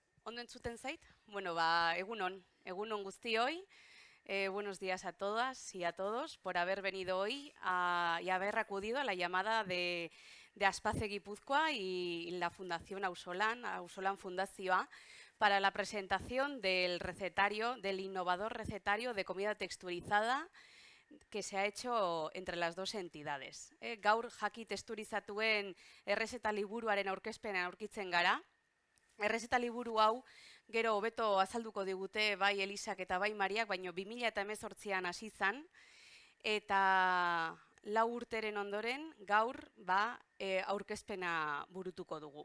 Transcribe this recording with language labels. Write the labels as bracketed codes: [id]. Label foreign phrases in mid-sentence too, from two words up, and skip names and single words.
[eu] Ondo entzuten zait? Bueno, egunon guztioi. [es] Buenos días a todas y a todos por haber venido hoy y haber acudido a la llamada de Aspace Guipúzcoa y la Fundación Ausolan Fundazioa, para la presentación del recetario, del innovador recetario de comida texturizada que se ha hecho entre las dos entidades. [eu] Gaur jaki texturizatuen errezeta liburuaren aurkezpenean aurkitzen gara. Errezeta liburu hau gero hobeto azalduko digute bai Elisak eta bai Mariak, baino 2018an hasi zan, eta 4 urteren ondoren gaur aurkezpena burutuko dugu.